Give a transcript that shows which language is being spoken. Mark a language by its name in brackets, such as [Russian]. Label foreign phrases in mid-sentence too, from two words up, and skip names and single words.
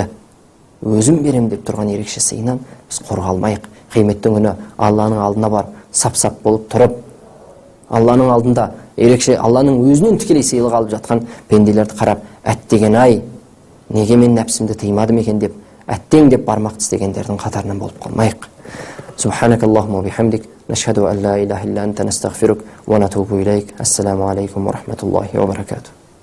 [Kazakh] Өзім берем деп тұрған ерекше сыйынан біз құр қалмайық. Қияметтің күні Алланың алдына барып, сап-сап болып тұрып, Алланың алдында ерекше Алланың өзінен тікелей сыйлық алып жатқан пенделерді қарап, әттеген ай, неге мен нәпсімді тыймадым екен деп, әттең деп бармақ тістегендердің қатарынан болып қалмайық. [Arabic] سبحانك اللهم وبحمدك نشهد أن لا إله إلا أنت نستغفرك ونتوب إليك. السلام عليكم ورحمة الله وبركاته.